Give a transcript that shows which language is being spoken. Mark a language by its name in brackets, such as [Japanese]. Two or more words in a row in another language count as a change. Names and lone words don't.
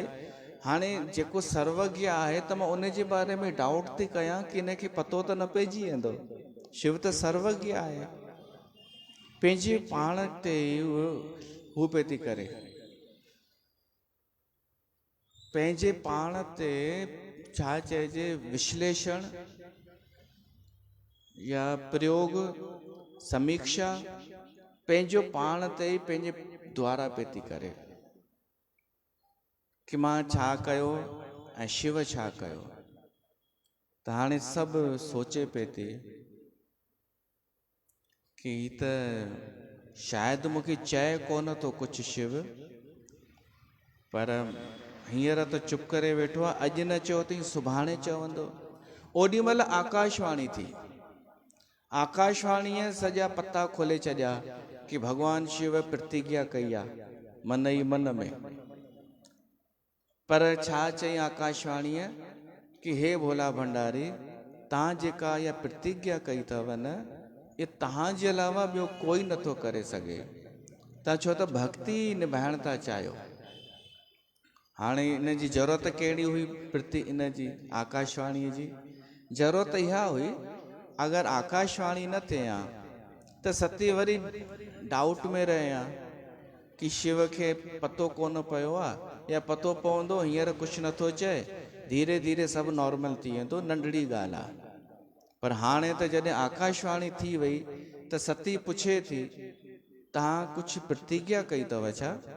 [Sindhi] हाणे जेको सर्वज्ञ आहे त मां उन जे बारे में डाउट थी कयां कि इनखे पतो त न पइजी वेंदो, शिव त सर्वज्ञ आहे। पंहिंजे पाण ते हू पे थी करे, पंहिंजे पाण ते छा चइजे, विश्लेषण या प्रयोग, समीक्षा, पंहिंजो पाण ते ई पंहिंजे द्वारा पे थी करे कि मां छा कयो ऐं शिव छा कयो। त हाणे सभु सोचे पे थी कि त शायदि मूंखे चए कोन थो कुझु शिव, पर हींअर त चुप करे वेठो आहे, अॼु न चयो अथई सुभाणे चवंदो। ओॾी महिल आकाशवाणी थी, आकाशवाणीअ सॼा पता खोले छॾिया कि भगवान शिव प्रतिज्ञा कई आहे मन ई मन में। पर छा चई आकाशवाणीअ कि हे भोला भंडारी, तव्हां जेका इहा प्रतिज्ञा कई अथव न, ये तव्हां जे अलावा ॿियो कोई नथो करे सघे। तव्हां छो त भक्ति निभाइण था चाहियो। हाणे इन जी ज़रूरत कहिड़ी हुई? इन जी आकाशवाणीअ जी ज़रूरत इहा हुई, अगरि आकाशवाणी न थिए हा त सती वरी डाउट में रहे हा कि शिव खे पतो कोन पियो आहे या पतो पवंदो हींअर कुझु नथो चए, धीरे धीरे सभु नॉर्मल थी वेंदो, नंढड़ी ॻाल्हि आहे। पर हाणे त जॾहिं आकाशवाणी थी वई त सती पुछे थी, तव्हां कुझु प्रतिज्ञा कई अथव छा?